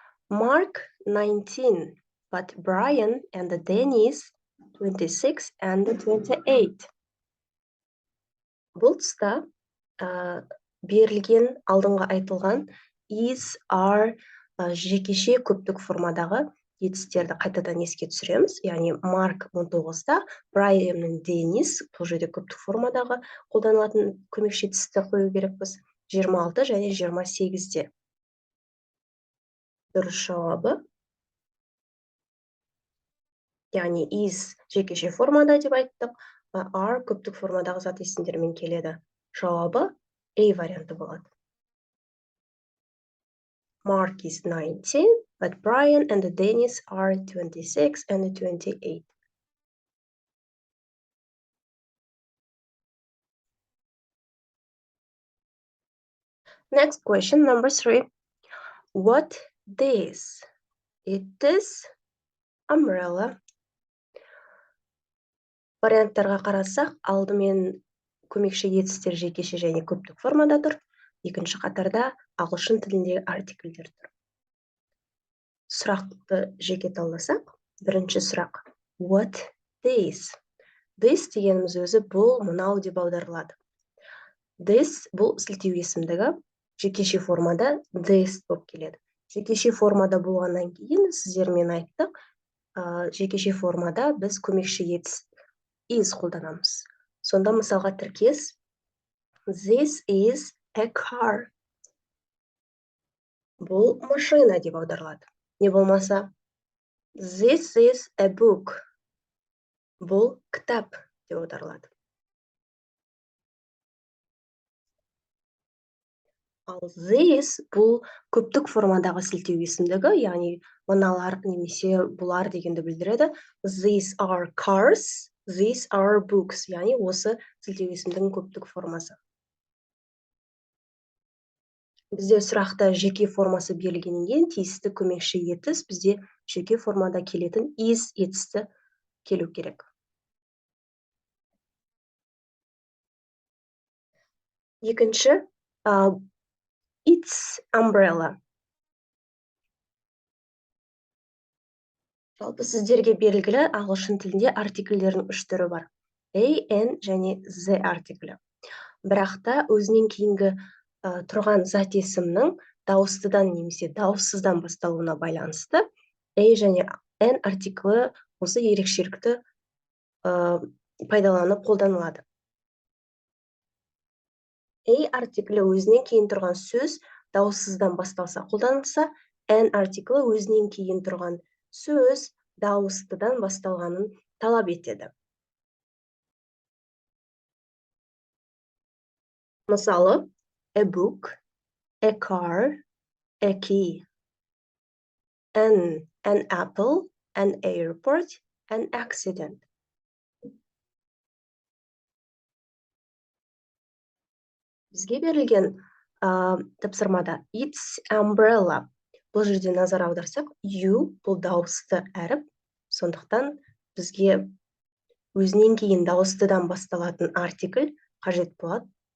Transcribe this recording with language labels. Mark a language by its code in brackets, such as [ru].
[en] Mark 19, but Brian and Dennis 26 and 28. [kk] Бұл тұста берілген алдыңғы айтылған is, are жекеше көптік формадағы етістерді қайтадан еске түсіреміз. Яғни Марк 19-та, Брайан мен Денис, бұл жерде көптік формадағы қолданылатын көмекші етісті қою керекпіз. 26 және 28-де. Дұрыс жауабы. Яғни is жекеше формада деп айттық, are көптік формадағы зат есімдермен келеді. Жауабы A варианты болады. [en] Mark is 19, but Brian and Dennis are 26 and 28. Next question, number 3. What this? It is umbrella. [kk] Варианттарға қарасақ, алдымен көмекші етістер жекеше және көптік формада тұр. Екінші қатарда ағылшын тіліндегі артикльдер тұр. Сұрақты жеке талдасақ, бірінші сұрақ. [en] What this? [kk] This дегеніміз өзі бұл, мынау деп аударылады. This бұл сілтеу есімдігі, жекеше формада this болып келеді. Жекеше формада болғаннан кейін сіздермен айттық, жекеше формада біз көмекші етіс is қолданамыз. Сонда мысалға тіркес [en] This is a car. [kk] Бұл машина деп аударылады. Не болмаса [en] This is a book. [kk] Бұл кітап деп аударылады. Ал this бұл көптік формадағы сілтеу есімдігі, яғни мыналар немесе бұлар дегенді білдіреді. [en] These are cars, these are books, [kk] яғни осы сілтеу есімдігінің көптік формасы. Бізде сұрақта жеке формасы берілгеннен тиісті көмекші етіс бізде жеке формада келетін is етісті келу керек. Екінші, [en] it's umbrella. [kk] Жалпы сіздерге белгілі ағылшын тілінде артикльдердің үш түрі бар. A, N және Z артиклі. Бірақта өзінен кейінгі тұрған зат есімнің дауыстыдан немесе дауыссыздан басталуына байланысты A және N артиклі осы ерекшелікті пайдаланып қолданылады. A артиклі өзінен кейін тұрған сөз дауыссыздан басталса қолданылса, N артиклі өзінен кейін тұрған сөз дауыстыдан басталғанын талап етеді. Мысалы, [en] a book, a car, a key. An apple, an airport, an accident. [kk] Бізге берілген тапсырмада [en] it's umbrella. [kk] Бұл жерде назар аударсақ, you бұл дауысты әріп, сондықтан бізге өзінен кейін дауыстыдан басталатын артикль қажет болады.